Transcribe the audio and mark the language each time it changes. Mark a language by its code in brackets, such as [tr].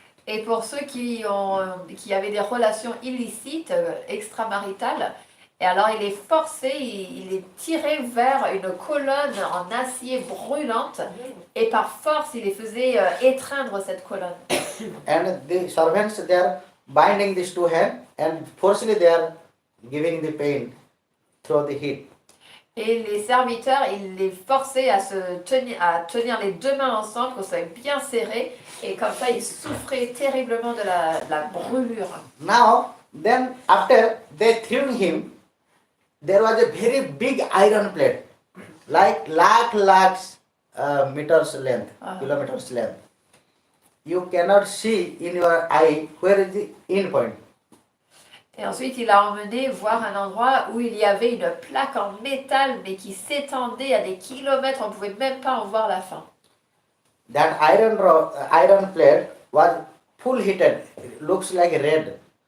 [fr] Et pour ceux qui avaient des relations illicites, extramaritales, Et alors il est forcé, il est tiré vers une colonne en acier brûlante et par force il les faisait étreindre cette colonne. [en] And the servants, they are binding these two hands and forcefully they are giving the pain through the heat. [fr] Et les serviteurs, il les forçait à tenir les deux mains ensemble, qu'on soit bien serrés, et comme ça ils souffraient terriblement de la brûlure. [en] Now, then after they threw him, there was a very big iron plate, like lakhs meters length, kilometers length. You cannot see in your eye where is the end point. [fr] Et ensuite, il a emmené voir un endroit où il y avait une plaque en métal, mais qui s'étendait à des kilomètres, on ne pouvait même pas en voir la fin. [en] That iron plate was full heated, looks like red.